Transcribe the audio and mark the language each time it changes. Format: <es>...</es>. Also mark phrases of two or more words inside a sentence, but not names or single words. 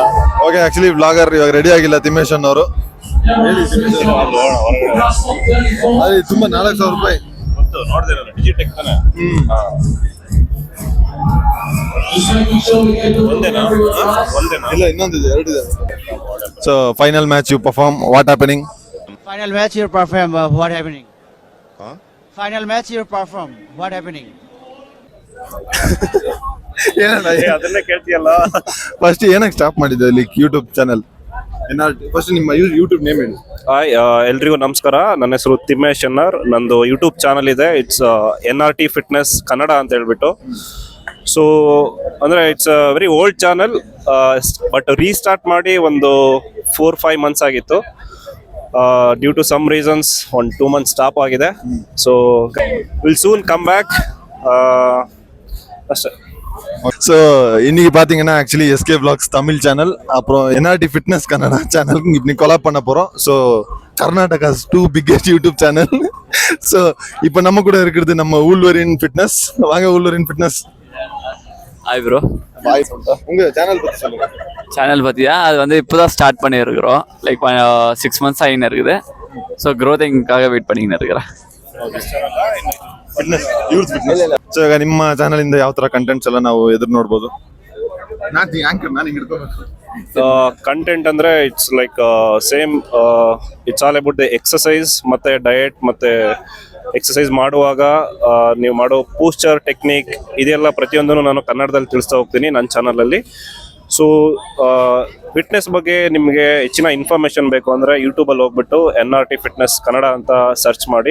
<en>okay actually vlogger</en> <kn>ಇವಾಗ ರೆಡಿ ಆಗಿಲ್ಲ ತಿಮ್ಮೇಶ್ ಅವರು ತುಂಬಾ 4,000 ರೂಪಾಯಿ ಗೊತ್ತು ನೋಡಿದೆ ಡಿಜಿಟೆಕ್ ತಾನೆ ಒಂದೇನಾ ಇಲ್ಲ ಇನ್ನೊಂದಿದೆ 2 ಇದೆ</kn> <en>so final match you perform what happening Final match you perform, what happening? Final match you perform, what happening?</en> <kn>ಅದನ್ನೇ ಕೇಳ್ತೀಯಲ್ಲ ಫಸ್ಟ್ ಏನಕ್ಕೆ ಸ್ಟಾಪ್ ಮಾಡಿದ್ದೆ ಇಲ್ಲಿ</kn> <en>YouTube channel first</en> <kn>ನಿಮ್ಮ ಯೂಟ್ಯೂಬ್ ನೇಮ್ ಹೇಳಿ ಹಾಯ್ ಎಲ್ರಿಗೂ ನಮಸ್ಕಾರ. ನನ್ನ ಹೆಸರು ತಿಮ್ಮೇಶ್ ಎನ್ಆರ್. ನಂದು ಯೂಟ್ಯೂಬ್ ಚಾನಲ್ ಇದೆ. ಇಟ್ಸ್ NRT ಫಿಟ್ನೆಸ್ ಕನ್ನಡ ಅಂತ ಹೇಳ್ಬಿಟ್ಟು.</kn> <en>so ಅಂದರೆ it's a very old channel, but restart</en> <kn>ಮಾಡಿ ಒಂದು 4-5 ಮಂತ್ಸ್ ಆಗಿತ್ತು.</kn> <en>due to some reasons 1-2 months stop ಆಗಿದೆ. so will soon come back ಅಷ್ಟೇ.</en> <ta>ஸோ இன்னைக்கு பார்த்தீங்கன்னா ஆக்சுவலி எஸ்கே விளாக்ஸ் தமிழ் சேனல் அப்புறம் என்ஆர்டி ஃபிட்னஸ் கன்னடா சேனலுக்கு இன்னைக்கு கொலாப் பண்ண போகிறோம்.</ta> <en>so Karnataka's 2 biggest YouTube channel.</en> <ta>ஸோ இப்போ நம்ம கூட இருக்கிறது நம்ம ஊழ்வரின் ஃபிட்னஸ். வாங்க ஊழ்வரின் ஃபிட்னஸ்.</ta> <en>hi bro.</en> <ta>பாய் சொல்லிட்டா உங்கள் சேனல் பற்றி சொல்லுங்கள். சேனல் பார்த்தியா, அது வந்து இப்போ தான் ஸ்டார்ட் பண்ணியிருக்கிறோம்.</ta> <en>like 6 months</en> <ta>ஆகின்னு இருக்குது. ஸோ க்ரோத்திங்காக வெயிட் பண்ணிக்கின்னு இருக்கிறேன்.</ta> <kn>ಸೊ ಈಗ ನಿಮ್ಮ ಚಾನಲಿಂದ ಯಾವ ಥರ ಕಂಟೆಂಟ್ಸ್ ಎಲ್ಲ ನಾವು ಎದುರು ನೋಡ್ಬೋದು? ಕಂಟೆಂಟ್ ಅಂದರೆ</kn> <en>it's like same, it's all about the exercise</en> <kn>ಮತ್ತು ಡಯಟ್ ಮತ್ತು ಎಕ್ಸಸೈಸ್ ಮಾಡುವಾಗ ನೀವು ಮಾಡೋ</kn> <en>posture technique</en> <kn>ಇದೆಲ್ಲ ಪ್ರತಿಯೊಂದನ್ನು ನಾನು ಕನ್ನಡದಲ್ಲಿ ತಿಳಿಸ್ತಾ ಹೋಗ್ತೀನಿ ನನ್ನ ಚಾನಲಲ್ಲಿ. ಸೊ ಫಿಟ್ನೆಸ್ ಬಗ್ಗೆ ನಿಮಗೆ ಹೆಚ್ಚಿನ ಇನ್ಫಾರ್ಮೇಷನ್ ಬೇಕು ಅಂದರೆ ಯೂಟ್ಯೂಬಲ್ಲಿ ಹೋಗ್ಬಿಟ್ಟು NRT ಫಿಟ್ನೆಸ್ ಕನ್ನಡ ಅಂತ ಸರ್ಚ್ ಮಾಡಿ.</kn>